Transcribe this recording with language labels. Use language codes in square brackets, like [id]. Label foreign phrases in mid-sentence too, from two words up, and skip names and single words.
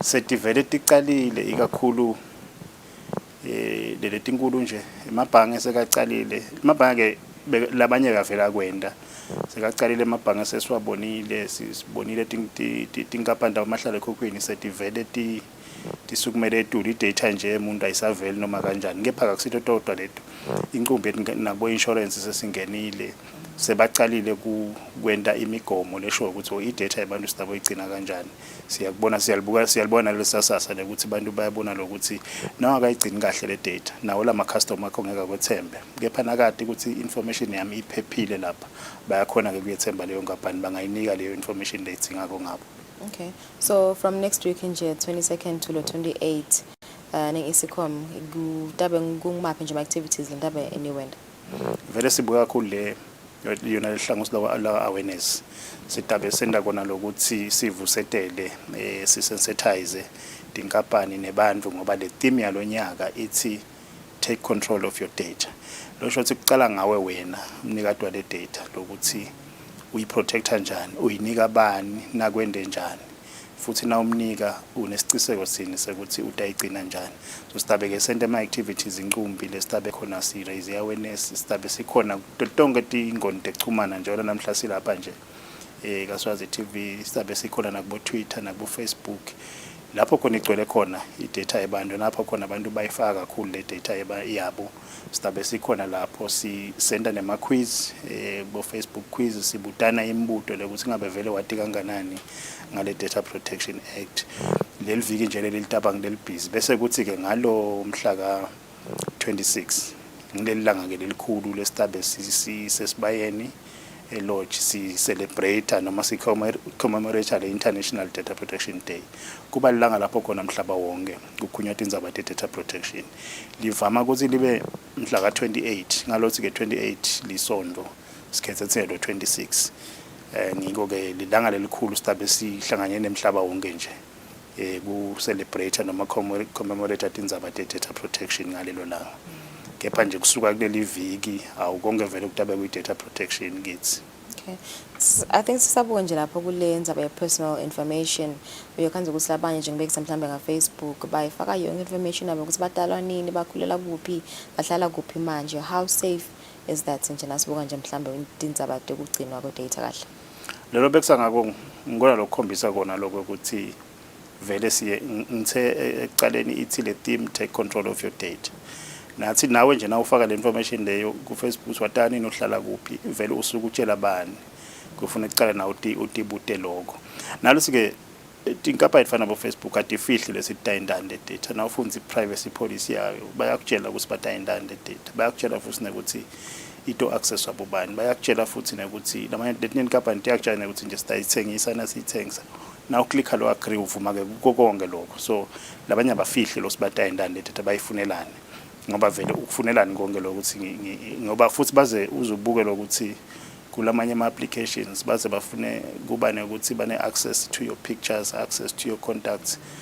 [ss] setivele ticalile ikakhulu leli tinkulu nje emabhange sekacalile amabhange labanye kavela kwenda sekacalile emabhange sesiwabonile sibonile tinkampani amahlala ekhokhweni setivele tisukumele etulu idata nje umuntu ayisaveli noma kanjani kepha akusito todwa leto inkumbi nabo insurance sesingenile sebacalile kwenda imigomo lesho ukuthi idata yabantu sidabo igcina kanjani siyalibona lesasasa ukuthi abantu bayabona lokuthi nawe akayigcini kahle le data nawo lama customer akho ngeke kwethembe kepha nakade ukuthi information yami iphephile lapha bayakhona ke kuyethemba leyo nkampani bangayinika leyo information leyidingako ngabo. [en] Okay, so from next week [ss] nje [en] 22nd to the 28th [ss] ne-Isicom kutabe ngumaphi nje ama-activities lentabe eniwenda vele sibuka kakhulu le yona lehlangosi la awareness sitabe senda kona lokuthi sivusetele sisensitize tinkampani nebantu ngoba le theme yalonyaka ithi [en] take control of your data [ss] losho ukuthi kucala ngawe wena umnikati wale data lokuthi uyiprotecta njani uyinika bani nakwende njani futhi na umnika unesiciniseko sini sekuthi utayigcina njani so sitabe ke sente ama activities inqumbi lesitabe khona si [en] raise awareness [ss] sitabe sikhona tonke tingoni tekuchumana njalo namhla silapha nje kaSwazi TV sitabe sikhona nakubo Twitter nakubo Facebook lapho khona igcwele khona idata yabantu lapho khona abantu bayifaka kakhulu le data yabo sitabe sikhona lapho sisenda nema quiz bo Facebook quiz sibutana imibuto lokuthi ngabe vele wati kanganani ngale Data Protection Act leli viki nje lelitaba ngileli busy bese kuthi ke ngalo mhla ka 26 ngilelanga ke lelikhulu lesitabe sesibayeni lodge si celebrate noma si [en] commemorate the International Data Protection Day [ss] kuba lilanga lapho khona mhlaba wonke kukhunywa indzaba [en] data protection [ss] livama ukuthi libe mhla ka 28 ngalothi ke 28 lisondo sikhethe lo 26 ngiko ke lilanga lelikhulu sitabe sihlanganye nemhlaba wonke nje ku celebrate noma commemorate indzaba [en] data protection [ss] ngalelo langa kepha nje kusuka kuleli viki awukonke vele kutabe ku [en] data protection kids. Okay, I think [ss] sisabuka nje lapho kule ndzaba ye [en] personal information [ss] uyakhanza ukuthi labanye nje ngibekisa mhlambe nga Facebook bayifaka yonke information yabo ukuthi badalwa nini bakhulela kuphi bahlala kuphi manje [en] how safe is that [ss] nje nasibuka nje mhlambe indzaba tekugcinwa kwe data kahle lelo bekisa ngako ngikona lokukhombisa kona lokho ukuthi vele siye ngithe ecaleni ithi le theme [en] take control of your data [ss] nathi nawe nje na ufaka le information leyo ku Facebook watani nohlala kuphi vele usuku utshela bani kufuna icala na utibute lokho nalosi ke tinkampani efana bo Facebook atifihli lesitayindane le data na ufunza [en] privacy policy [ss] yayo bayakutshela ukuthi batayindane le data bayakutshela futhi ukuthi ito access wabobani bayakutshela futhi ukuthi lamanye letinkampani tiyakutshela ukuthi nje sitayithengisa nasithengisa na uklikha lo agree uvuma ke konke lokho so labanye abafihli lo sibatayindane le data bayifunelane ngoba vele ukufunelani konke lokuthi ngoba futhi baze uzubuke lokuthi kulamanye ama applications baze bafune kuba ukuthi bane [en] access to your pictures access to your contacts